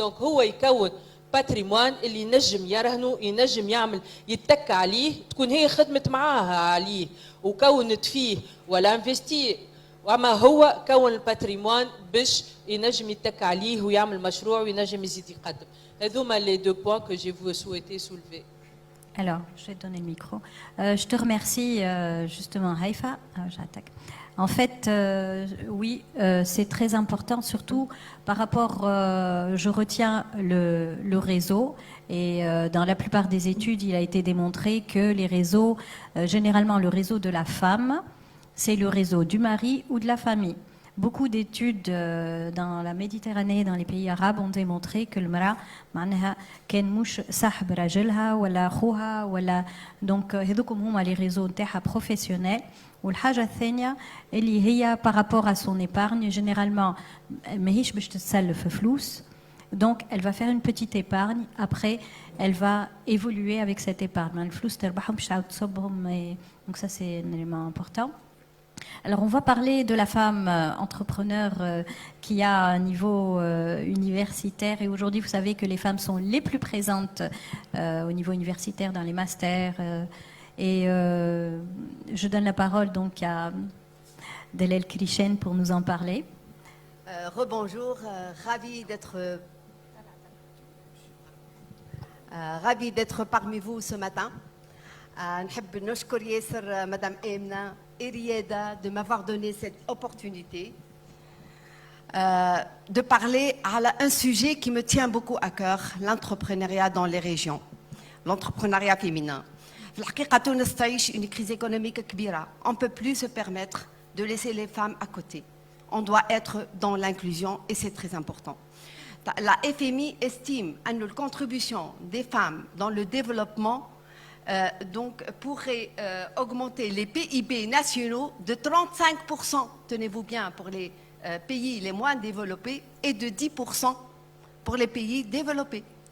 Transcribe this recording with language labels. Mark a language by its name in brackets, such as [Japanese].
[Arabic] دونك هو يكون باتريموان اللي ينجم يرهنه ينجم يعمل يتك عليه تكون هي خدمت معاها عليه وكونت فيه ولا انفستي وما هو كون الباتريموان باش ينجم يتك عليه ويعمل مشروع وينجم يزيد يقدم. [French] هذوما لي دو بوين كو جي فو سويتي سولفي. Alors, je vais te donner le micro. Je te remercie justement, Haïfa. J'attaque. En fait, oui, c'est très important, surtout par rapport, je retiens le réseau. Et dans la plupart des études, il a été démontré que les réseaux, généralement le réseau de la femme, c'est le réseau du mari ou de la famille. Beaucoup d'études dans la Méditerranée, dans les pays arabes, ont démontré que le mara, [Arabic] معناها كان مش صاحب راجلها ولا أخوها ولا [French] donc [Arabic] هذوكم هما [French] les réseaux [Arabic] نتاعها [French] professionnels. [Arabic] والحاجة الثانية اللي هي [French] par rapport à son épargne, généralement [Arabic] ماهيش باش تتسلف فلوس. [French] Donc elle va faire une petite épargne. Après, elle va évoluer avec cette épargne. [Arabic] الفلوس تربحهم باش تعاود تصبهم. [French] Donc ça c'est un élément important. Alors, on va parler de la femme entrepreneur qui a un niveau universitaire. Et aujourd'hui, vous savez que les femmes sont les plus présentes au niveau universitaire dans les masters. Et je donne la parole donc à Delel Krishen pour nous en parler. Rebonjour, ravi d'être parmi vous ce matin. [Arabic] نحب نشكر ياسر [French] مدام آمنة Rieda de m'avoir donné cette opportunité de parler à un sujet qui me tient beaucoup à cœur, l'entrepreneuriat dans les régions, l'entrepreneuriat féminin. [Arabic] في الحقيقة تونس تعيش [French] une crise économique [Arabic] كبيرة. [French] On ne peut plus se permettre de laisser les femmes à côté. On doit être dans l'inclusion et c'est très important. La FMI estime que la contribution des femmes dans le développement donc pourrait augmenter les PIB nationaux de 35%, tenez-vous bien, pour les pays les moins développés et de 10% pour les pays développés.